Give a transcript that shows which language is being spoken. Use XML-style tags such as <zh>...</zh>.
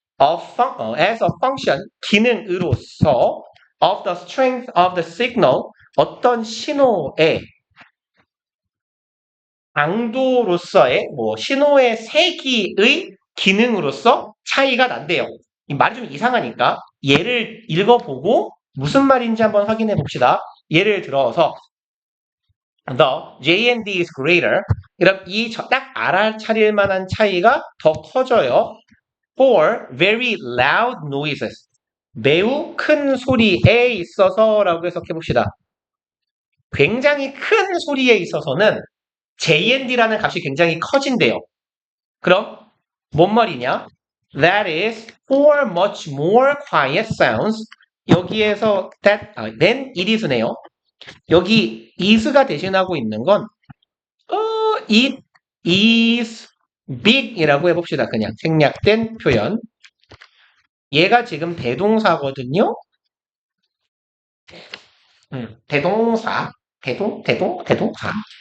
<en>as a function,</en> <ko>기능으로서</ko> <en>of the strength of the signal,</en> <ko>어떤 신호의 강도로서의 신호의 세기의 기능으로서 차이가 난대요. 이 말이 좀 이상하니까 예를 읽어보고 무슨 말인지 한번 확인해 봅시다. 예를 들어서</ko> <en>The J&D is greater.</en> <ko>그럼 이 딱 알아차릴 만한 차이가 더 커져요.</ko> <en>For very loud noises.</en> <ko>매우 큰 소리에 있어서라고 해석해 봅시다. 굉장히 큰 소리에 있어서는 J&D라는 값이 굉장히 커진대요. 그럼 뭔 말이냐?</ko> <en>That is for much more quiet sounds.</en> <ko>여기에서</ko> <en>then it is</en> <ko>네요. 여기 is가 대신하고 있는 건</ko> <en>it is big</en> <ko>이라고 해봅시다. 그냥 생략된 표현. 얘가 지금 대동사거든요. 대동사. 대동사.</ko>